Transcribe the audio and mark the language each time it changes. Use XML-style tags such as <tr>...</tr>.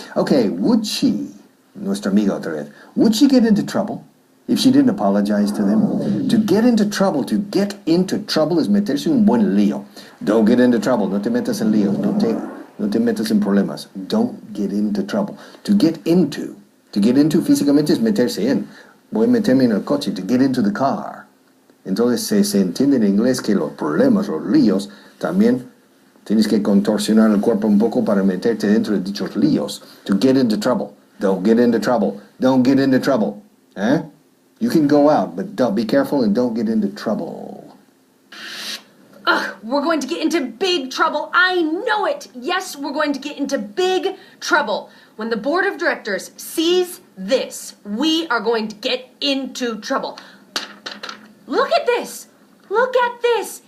<en>Okay, would she,</en> <es>nuestra amiga otra vez,</es> <en>would she get into trouble if she didn't apologize to them? To get into trouble</en> <es>es meterse en un buen lío.</es> <en>Don't get into trouble.</en> <es>No te metas en líos. No te metas en problemas.</es> <en>Don't get into trouble. To get into</en> <es>físicamente es meterse en. Voy a meterme en el coche.</es> <en>To get into the car.</en> <es>Entonces se entiende en inglés que los problemas, los líos, también tienes que contorsionar el cuerpo un poco para meterte dentro de dichos líos.</es> <en>To get into trouble. Don't get into trouble. Don't get into trouble. You can go out, but be careful and don't get into trouble. Ugh, We're going to get into big trouble. I know it. Yes, we're going to get into big trouble. When the board of directors sees this, we are going to get into trouble. Look at this. Look at this.</en>